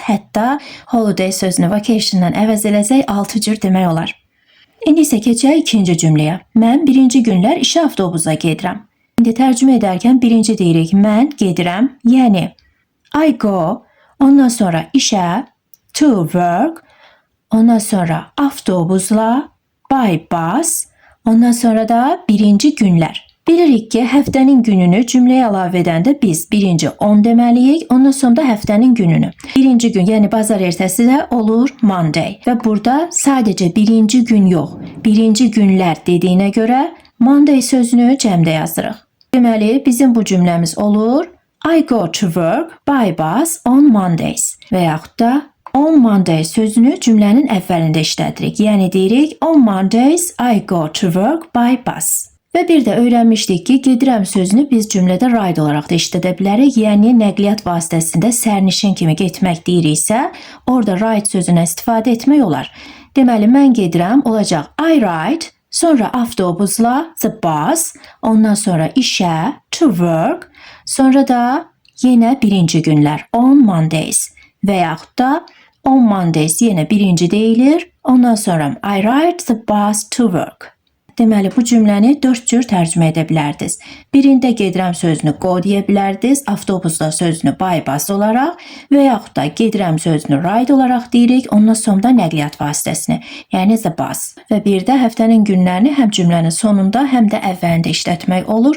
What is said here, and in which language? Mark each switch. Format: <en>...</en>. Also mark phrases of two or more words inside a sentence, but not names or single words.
<az>Hətta holiday sözünü vacationdan əvəz eləsək 6 cür demək olar. İndi isə keçək ikinci cümləyə. Mən birinci günlər işə avtobusa gedirəm. İndi tərcümə edərkən birinci deyirik, mən gedirəm, yəni</az> <en>I go,</en> <az>ondan sonra işə,</az> <en>to work,</en> <az>ondan sonra avtobusla,</az> <en>by bus,</en> <az>ondan sonra da birinci günlər. Bilirik ki, həftənin gününü cümləyə əlavə edəndə biz birinci 10 deməliyik, ondan sonra da həftənin gününü. Birinci gün, yəni bazar ertəsi də olur Monday. Və burada sadəcə birinci gün yox, birinci günlər dediyinə görə Monday sözünü cəmdə yazırıq. Deməli, bizim bu cümləmiz olur</az> <en>I go to work by bus on Mondays</en> <az>və yaxud da</az> <en>on Monday</en> <az>sözünü cümlənin əvvəlində işlədirik. Yəni deyirik</az> <en>on Mondays I go to work by bus.</en> <az>Və bir də öyrənmişdik ki, gedirəm sözünü biz cümlədə ride olaraq da işlədə bilərik. Yəni nəqliyyat vasitəsində sərnişin kimi getmək deyiriksə, orada ride sözünə istifadə etmək olar. Deməli, mən gedirəm olacaq</az> <en>I ride,</en> <az>sonra avtobusla</az> <en>the bus,</en> <az>ondan sonra işə</az> <en>to work,</en> <az>sonra da yenə birinci günlər</az> <en>on Mondays</en> <az>və yaxud da</az> <en>on Mondays</en> <az>yenə birinci deyilir, ondan sonra</az> <en>I ride the bus to work.</en> <az>Deməli, bu cümləni 4 cür tərcümə edə bilərdiniz. Birində gedirəm sözünü go deyə bilərdiniz, avtobusla sözünü</az> <en>by bus</en> <az>olaraq və yaxud da gedirəm sözünü ride olaraq deyirik, ondan sonra nəqliyyat vasitəsini, yəni</az> <en>the bus.</en> <az>Və bir də həftənin günlərini həm cümlənin sonunda, həm də əvvəlində işlətmək olur.</az>